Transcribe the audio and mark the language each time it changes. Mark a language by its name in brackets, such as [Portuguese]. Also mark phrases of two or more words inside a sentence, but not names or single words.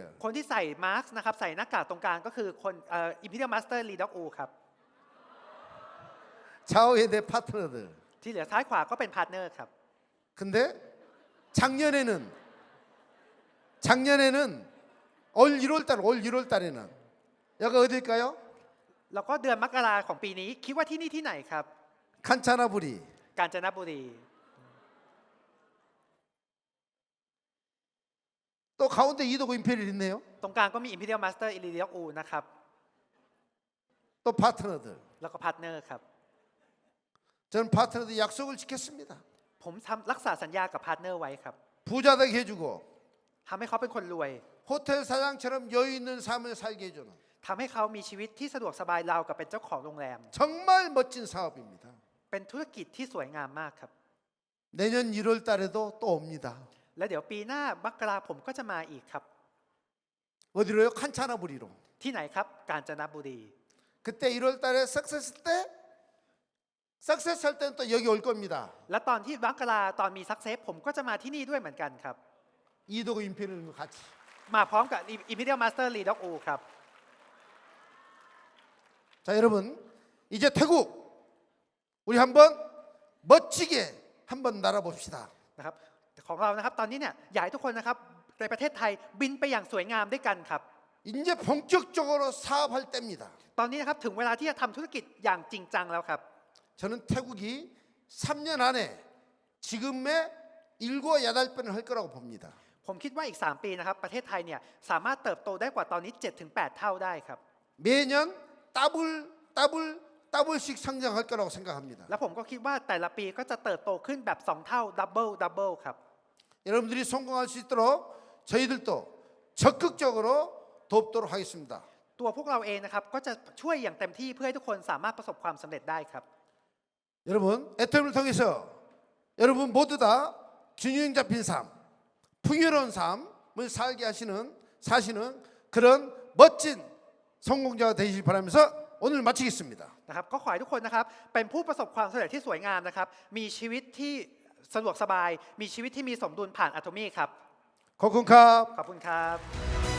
[Thai] คนที่ใส่มาสก์นะครับใส่หน้ากากตรงกลางก็คือคนอิมพีเรียลมาสเตอร์ลีด็อกอูครับ [Korean] 좌우에 내 파트너들. [Thai] ที่เหลือซ้ายขวาก็เป็นพาร์ทเนอร์ครับ [Korean] 근데 작년에는 올 1월 달에는 여기 어딜까요? [Thai] แล้วก็เดือนมกราของปีนี้คิดว่าที่นี่ที่ไหนครับ [Korean] 칸차나부리. [Thai] กาญจนบุรี [Korean] 또 가운데 이도구 임페리얼 있네요. [Thai] ตรงกลางก็มี Imperial Master อิริเดียอูนะครับ [Korean] 또 파트너들. [Thai] แล้วก็พาร์ทเนอร์ครับ [Korean] 저는 파트너들 약속을 지켰습니다. [Thai] ผมรักษาสัญญากับพาร์ทเนอร์ไว้ครับ [Korean] 부자 되게 해주고 [Thai] ทำให้เขาเป็นคนรวย [Korean] 호텔 사장처럼 여유 있는 삶을 살게 해주는 [Thai] ทำให้เขามีชีวิตที่สะดวกสบายราวกับเป็นเจ้าของโรงแรม [Korean] 정말 멋진 사업입니다. [Thai] เป็นธุรกิจที่สวยงามมากครับ [Korean] 내년 1월 달에도 또 옵니다. [Thai] และเดี๋ยวปีหน้ามกราผมก็จะมาอีกครับ [Korean] 어디로요? 칸차나부리로. [Thai] ที่ไหนครับ กาญจนบุรี [Korean] 그때 1월 달에 석세스 할 때는 또 여기 올 겁니다. [Thai] และตอนที่มกราตอนมีซักเซสผมก็จะมาที่นี่ด้วยเหมือนกันครับ [Korean] 이도구 임페리얼과 같이. [Thai] มาพร้อมกับ Imperial Master Lee Dok U ครับ [Korean] 자, 여러분, 이제 태국 우리 한번 멋지게 한번 날아봅시다. [Thai] นะครับของเรานะครับตอนนี้เนี่ยอยากให้ทุกคนนะครับในประเทศไทยบินไปอย่างสวยงามด้วยกันครับ [Korean] 이제 본격적으로 사업할 때입니다. [Thai] ตอนนี้นะครับถึงเวลาที่จะทำธุรกิจอย่างจริงจังแล้วครับ [Korean] 저는 태국이 3년 안에 지금의 7, 8배는 할 거라고 봅니다. [Thai] ผมคิดว่าอีก 3 ปีนะครับประเทศไทยเนี่ยสามารถเติบโตได้กว่าตอนนี้ 7-8 เท่าได้ครับ [Korean] 매년 더블씩 성장할 거라고 생각합니다. [Thai] และผมก็คิดว่าแต่ละปีก็จะเติบโตขึ้นแบบ 2 เท่าดับเบิลครับ [Korean] 여러분들이 성공할 수 있도록 저희들도 적극적으로 돕도록 하겠습니다. [Thai] ตัวพวกเราเองนะครับก็จะช่วยอย่างเต็มที่เพื่อให้ทุกคนสามารถประสบความสำเร็จได้ครับ [Korean] 여러분, 애터미를 통해서 여러분 모두 다 균형 잡힌 삶, 풍요로운 삶을 살게 사시는 그런 멋진 성공자가 되시길 바라면서 오늘 마치겠습니다. [Thai] นะครับก็ขอให้ทุกคนนะครับเป็นผู้ประสบความสำเร็จที่สวยงามนะครับมีชีวิตที่สะดวกสบายมีชีวิตที่มีสมดุลผ่านอะโตมี่ครับ ขอบคุณครับ. ขอบคุณครับ